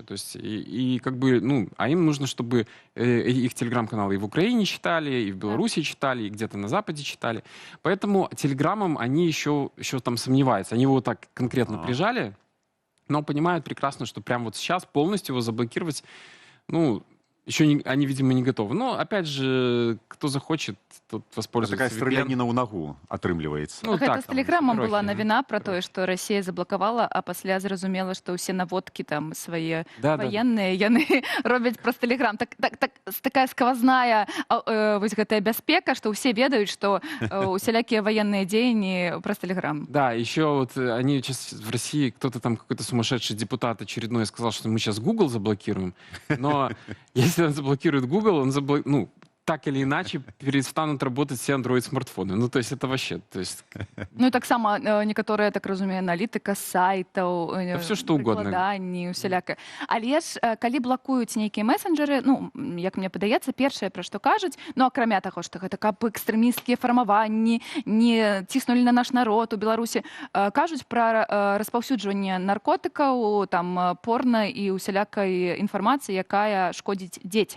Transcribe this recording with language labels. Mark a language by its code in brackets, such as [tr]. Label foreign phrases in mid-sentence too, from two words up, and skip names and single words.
[ru] То есть, и как бы, ну, а им нужно, чтобы их телеграм-каналы и в Украине читали, и в Беларуси читали, и где-то на Западе читали. Поэтому телеграммом они еще там сомневаются. Они его так конкретно прижали, но понимают прекрасно, что прямо вот сейчас полностью его заблокировать, ну, еще они, видимо, не готовы. Но, опять же, кто захочет, тот воспользуется. [be] Такая стрелянина ў нагу атрымліваецца. Ну, гэта з Тэлеграмам была навіна пра тое, што Расія заблакавала, а пасля зразумела, што ўсе наводкі там свае ваенныя, яны робяць праз Тэлеграм. Такая сквозная вось гэтая бяспека, што ўсе ведаюць, што усялякія военные дзеянні праз Тэлеграм. [ru] Да, еще вот они сейчас в России, кто-то там, какой-то сумасшедший депутат очередной сказал, что мы сейчас Google заблокируем. Но если он заблокирует Google, ну, так или иначе перестанут работать все Android-смартфоны. Ну, то есть это вообще... То есть... [be] Ну, і таксама некаторыя, так разумею, аналітыка сайтаў, [ru] все что угодно. [be] Прыкладанні, усялякае. Але ж, калі блакуюць нейкія месенджеры, ну, як мне падаецца, першае, пра што кажуць, ну, акрамя таго, што гэта каб экстрэмісцкія фармаванні не ціснулі на наш народ у Беларусі, кажуць пра распаўсюджванне наркотыкаў, там, порна і усялякай інфармацыі, якая шкодзіць дзецям.